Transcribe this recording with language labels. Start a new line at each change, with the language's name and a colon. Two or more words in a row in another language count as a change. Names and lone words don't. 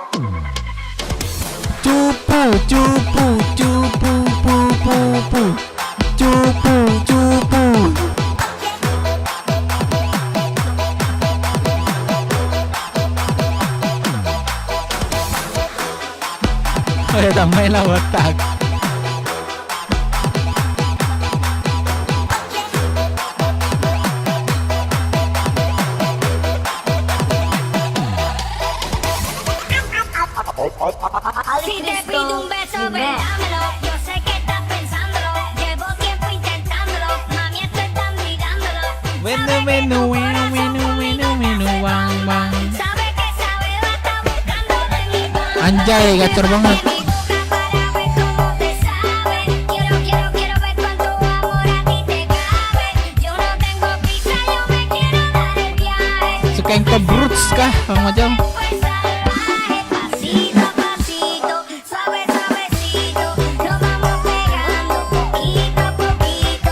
Indonesian: Cupu, cupu, cupu, pu, pu, pu. Cupu, cupu. Tambah lah otak.
Spanish: Si te pido un beso, ven, dámelo. Yo sé que estás pensándolo. Llevo tiempo intentándolo. Mami, esto están mirándolo. Menu, wang, wang. Sabe que sabe, va a estar buscando de mi mano.
Indonesian: Anjay, gacor banget.
Spanish: Quiero ver cuánto amor a ti te cabe. Yo no tengo prisa, yo me quiero dar el viaje.
Indonesian: Suka yang kebrut kah, Bang Majal?
Spanish: Pasito a pasito, suave suavecito, nos vamos pegando poquito a poquito.